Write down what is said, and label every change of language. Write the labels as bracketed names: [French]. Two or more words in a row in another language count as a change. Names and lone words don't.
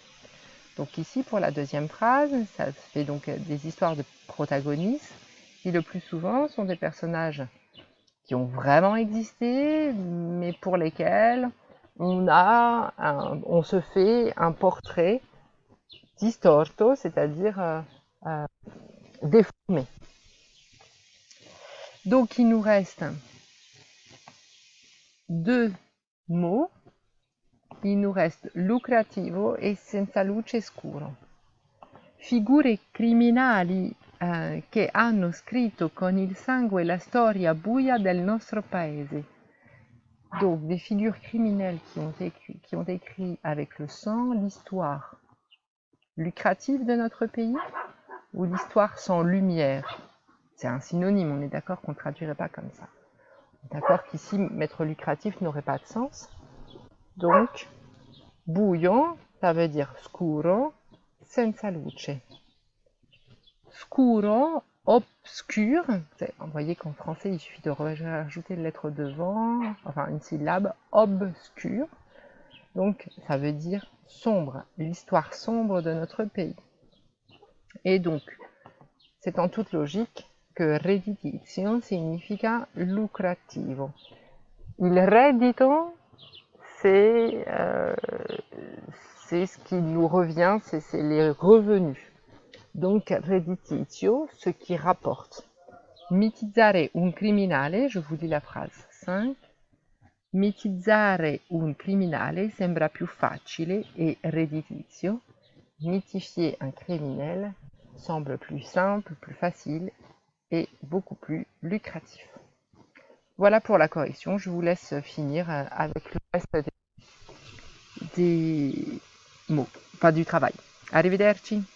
[French] Donc ici, pour la deuxième phrase, ça fait donc des histoires de protagonistes qui le plus souvent sont des personnages qui ont vraiment existé, mais pour lesquels on se fait un portrait distorto, c'est-à-dire déformé. Donc il nous reste deux mots. Il nous reste [Italian] lucrativo e senza luce scuro. Figure criminali che hanno scritto con il sangue la storia buia del nostro paese. [French] Donc des figures criminelles qui ont écrit avec le sang l'histoire lucrative de notre pays ou l'histoire sans lumière. C'est un synonyme, on est d'accord qu'on ne traduirait pas comme ça. On est d'accord qu'ici, mettre lucratif n'aurait pas de sens. Donc, buio, ça veut dire [Italian] scuro, senza luce. [French] Scuro, obscur, vous voyez qu'en français, il suffit de rajouter une lettre devant, enfin une syllabe, obscur. Donc, ça veut dire sombre, l'histoire sombre de notre pays. Et donc, c'est en toute logique que [Italian] redditizio significa lucrativo. Il reddito, [French] c'est ce qui nous revient, c'est les revenus. Donc, redditizio, ce qui rapporte. [Italian] Mitizzare un criminale, [French] je vous lis la phrase 5. [Italian] Mitizzare un criminale sembra più facile e redditizio. [French] Mitifier un criminel semble plus simple, plus facile et beaucoup plus lucratif. Voilà pour la correction. Je vous laisse finir avec le reste des mots, enfin du travail. Arrivederci.